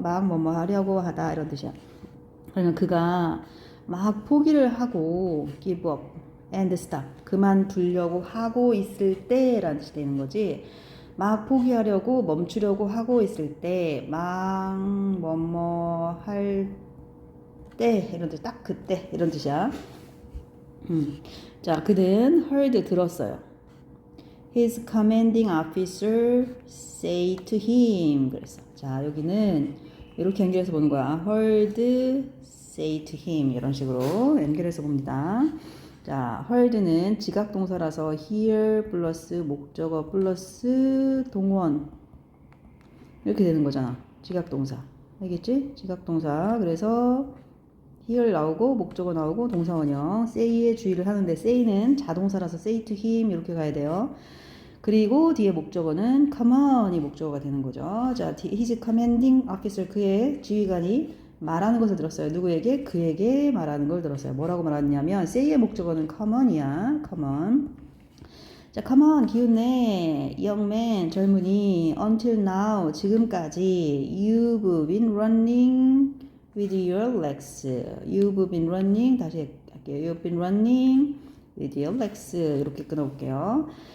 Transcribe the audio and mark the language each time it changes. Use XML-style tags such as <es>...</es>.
<ko>막 뭐뭐 하려고 하다 이런 뜻이야. 그러면 그가 막 포기를 하고</ko> <en>give up and stop</en> <ko>그만두려고 하고 있을 때라는 뜻이 되는 거지. 막 포기하려고 멈추려고 하고 있을 때 막 뭐뭐 할 때 이런 뜻 딱 그때 이런 뜻이야. 자, 그는 heard 들었어요.</ko> <en>His commanding officer say to him</en> <ko>그랬어. 자, 여기는 이렇게 연결해서 보는 거야.</ko> <en>heard say to him</en> <ko>이런 식으로 연결해서 봅니다. 자, heard는 지각동사라서 hear 플러스 목적어 플러스 동원 이렇게 되는 거잖아. 지각동사. 알겠지? 지각동사. 그래서 hear 나오고 목적어 나오고 동사원형 say에 주의를 하는데 say는 자동사라서</ko> <en>say to him</en> <ko>이렇게 가야 돼요. 그리고 뒤에 목적어는 come on이 목적어가 되는 거죠. 자,</ko> <en>his commanding officer</en> <ko>그의 지휘관이 말하는 것을 들었어요. 누구에게? 그에게 말하는 걸 들었어요. 뭐라고 말하냐면 say의 목적어는 come on이야.</ko> <en>come on. 자, come on</en> <ko>기운내</ko> <en>young man</en> <ko>젊은이</ko> <en>until now</en> <ko>지금까지</ko> <en>you've been running with your legs. You've been running</en> <ko>다시 할게요.</ko> <en>You've been running with your legs</en> <ko>이렇게 끊어볼게요.</ko>